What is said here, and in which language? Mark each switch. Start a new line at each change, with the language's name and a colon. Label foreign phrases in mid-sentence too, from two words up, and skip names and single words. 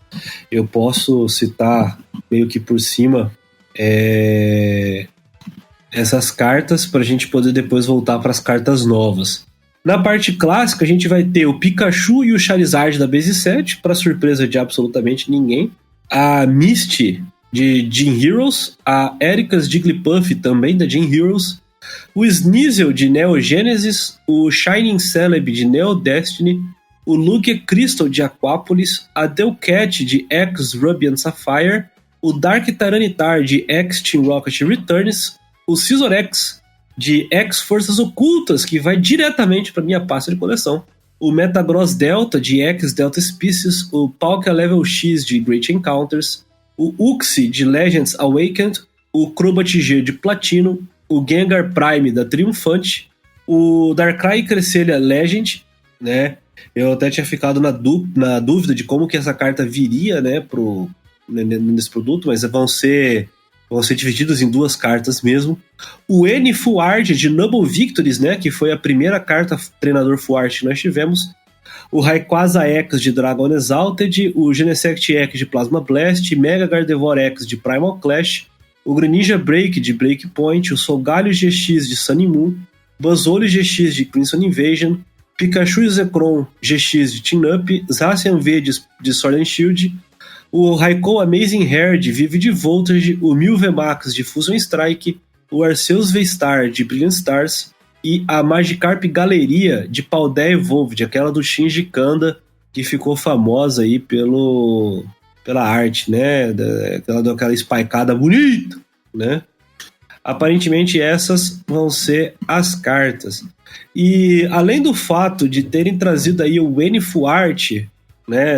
Portuguese: Eu posso citar meio que por cima essas cartas para a gente poder depois voltar para as cartas novas. Na parte clássica, a gente vai ter o Pikachu e o Charizard da Base 7, para surpresa de absolutamente ninguém. A Misty de Gym Heroes, a Erika's Jigglypuff também da Gym Heroes, o Sneasel de Neo Genesis, o Shining Celebi de Neo Destiny, o Lugia Crystal de Aquapolis, a Delcat de X Ruby and Sapphire, o Dark Tyranitar de X Team Rocket Returns, o Scissorex de X Forças Ocultas, que vai diretamente para minha pasta de coleção, o Metagross Delta de X Delta Species, o Palkia Level X de Great Encounters, o Uxie de Legends Awakened, o Crobat G de Platino, o Gengar Prime da Triumphante, o Darkrai Cresselia Legend, né? Eu até tinha ficado na dúvida de como que essa carta viria, né, nesse produto, mas vão ser divididos em 2 cartas mesmo. O N Full Art de Noble Victories, né, que foi a primeira carta treinador Full Art que nós tivemos. O Rayquaza X de Dragon Exalted, o Genesect X de Plasma Blast, Mega Gardevoir X de Primal Clash, o Greninja Break de Breakpoint, o Solgaleo GX de Sun and Moon, Buzzwole GX de Crimson Invasion, Pikachu e Zekrom GX de Team Up, Zacian V de Sword and Shield, o Raikou Amazing Hair de Vivid Voltage, o Mew VMAX de Fusion Strike, o Arceus V-Star de Brilliant Stars e a Magikarp Galeria de Paldea Evolved, aquela do Shinji Kanda, que ficou famosa aí pela arte, né? Daquela spikeada bonita, né? Aparentemente essas vão ser as cartas. E além do fato de terem trazido aí o N Full Art, né?